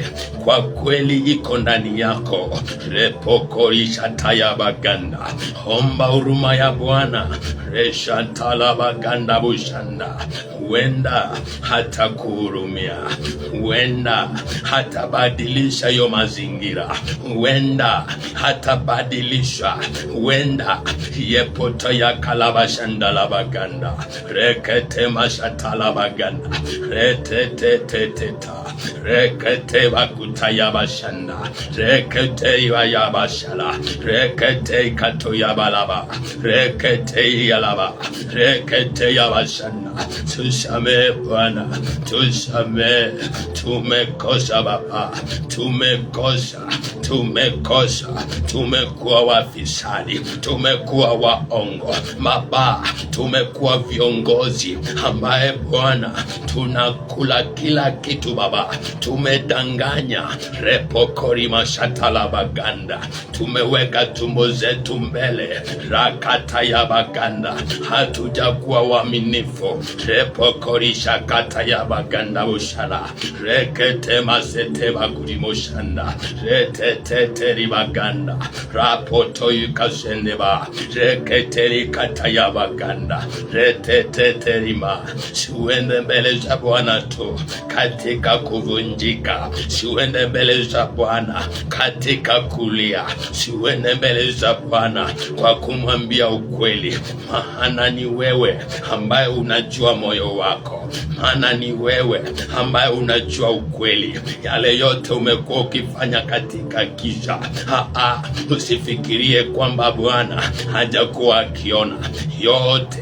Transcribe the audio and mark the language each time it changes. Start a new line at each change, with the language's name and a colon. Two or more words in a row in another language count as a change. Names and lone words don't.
Swahili: Kwa kweli iko ndani yako. Repokorisha tayabaganda, omba huruma ya Bwana. Reshatalabaganda bushanda, huenda hata kuhurumia, huenda hata badilisha yo mazingira, huenda hata badilisha, huenda yepoto ya kalabashanda labaganda, rekete mashatala baganda, reteteteteta, rekete bakutaya bashanda, rekete yabashala, rekete kato yabalaba, rekete yalaba, rekete yabashanda. Tusamehe Bwana, tusamehe. Tumekosa Baba, tumekosa, tumekuwa wafisadi, tumekuwa waongo Baba, tumekuwa viongozi ambaye Bwana tunakula kila kitu Baba, tumedanganya repokori mashatala baganda, tumeweka tumbo zetu mbele rakata ya baganda, hatujakuwa waaminifu repokori shakata ya baganda ushara rekete masete bagurimoshanda retete ribaganda rapoto yukasendeba rekete kata ya baganda retete rima. Siuende mbele za Bwana tu katika kuvunjika, siuende mbele za Bwana katika kulia, siuende mbele za Bwana kwa kumwambia ukweli, maana ni wewe ambaye unajua moyo wako, maana ni wewe ambaye unajua ukweli. Yale yote umekuwa ukifanya katika giza, usifikirie kwamba Bwana hajakuwa akiona yote.